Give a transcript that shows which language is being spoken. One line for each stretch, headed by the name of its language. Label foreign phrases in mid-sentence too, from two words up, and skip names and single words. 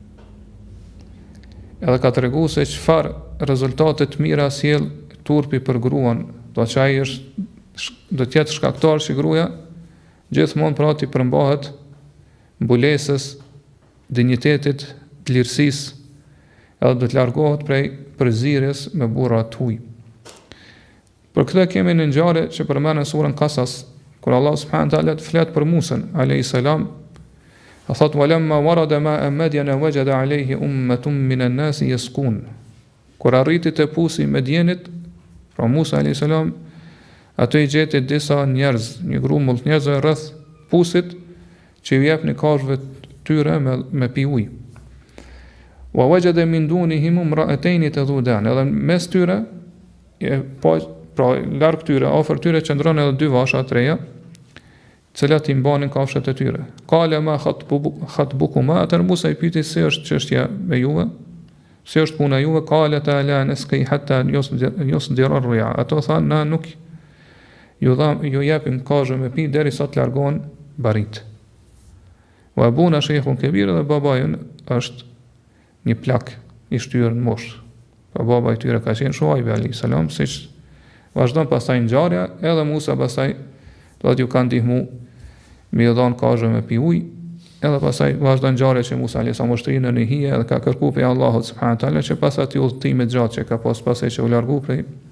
Albanian: Edhe ka treguar se çfarë rezultate të mira sjell turpi për gruan, do të ai do të jetë shkaktar që gruaja gjithmonë pra ti përmbahet mbulesës, dinjitetit, lirësisë edhe do të largohet prej përzierjes me burra të huaj. Për këtë kemi një ngjarje që përmend në surën Qasas, kur Allah
Arabic: سبحانه وتعالى
Albanian: flet për Musën
Arabic: عليه السلام,
Albanian: thot
Arabic: ولما ورد ماء مدين وجد عليه أمة من الناس يسقون.
Albanian: Kur arriti te pusi Medjenit, pra Musa
Arabic: عليه السلام,
Albanian: ato i gjeti disa njerëz, një grumull njerëzve rreth pusit që i jepni kafshëve tyre me pi ujë.
Arabic: ووجد من دونهم امرأتين تذودان.
Albanian: Edhe mes tyre pra larg tyre, afër tyre qëndron edhe dy vasha të reja, të cilat i mbanin kafshët e tyre.
Arabic: قال ما خطبكما,
Albanian: atë Musa i pyeti se është çështja me juve, se është puna juve.
Arabic: قال تا لا نسقي حتى يصدر الرعاء.
Albanian: Ato thanë na nuk ju japim kafshë me pi derisa të largohen barit.
Arabic: وأبونا شيخ كبير,
Albanian: dhe babajën është një plak i shtyrë në moshë. Pa baba i tyre ka qenë Shuaibi
Arabic: عليه السلام,
Albanian: siç vazhdon pastaj ngjarja, edhe Musa pastaj do t'ju kanë ndihmu me i dhënë kafshë me pi ujë, edhe pastaj vazhdon ngjarja që Musa
Arabic: عليه السلام
Albanian: ushtri në hije dhe ka kërkuar prej Allahut
Arabic: سبحانه وتعالى
Albanian: që pas atij udhëtimi të gjatë që ka pasaj që u largu prej